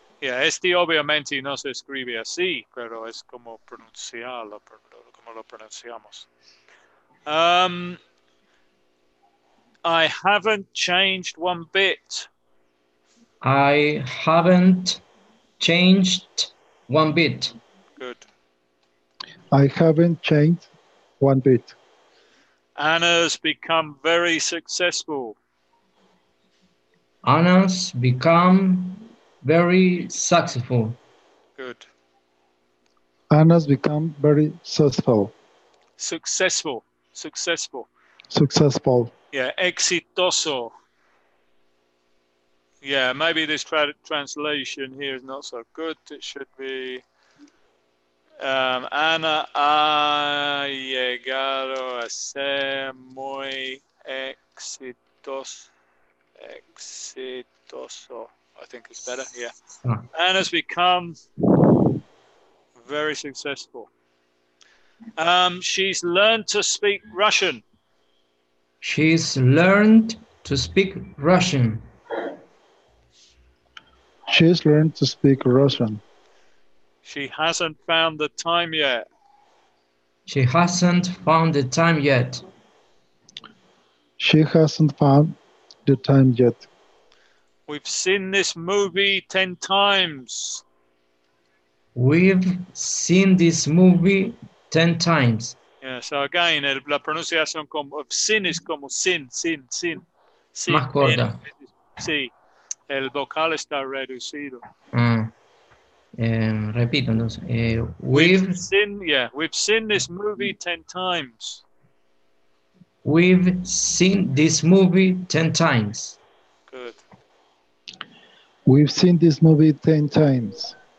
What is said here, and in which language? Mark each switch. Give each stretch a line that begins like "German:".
Spanish: Yeah, este obviamente no se escribe así, pero es como pronunciarlo, como lo pronunciamos.
English: I haven't changed one bit. I haven't changed one bit. Good. I haven't changed one bit. Anna's become very successful. Anna's become very successful. Good. Anna's become very successful. Successful. Yeah, exitoso. Yeah, maybe this translation here is not so good. It should be
Spanish: Ana ha llegado a ser muy exitoso.
English: I think it's better. Yeah. Anna's become very successful. She's learned to speak Russian. She's learned to speak Russian. She's learned to speak Russian. She hasn't found the time yet. She hasn't found the time yet. She hasn't found the time yet. We've seen this movie 10 times. We've seen this movie 10 times. Yeah, so again,
Spanish: la pronunciación of sin es como sin. Más corta. Sí, el vocal está reducido. Repito entonces.
English: We've seen this movie 10 times. We've seen this movie 10 times. Good. We've seen this movie 10 times.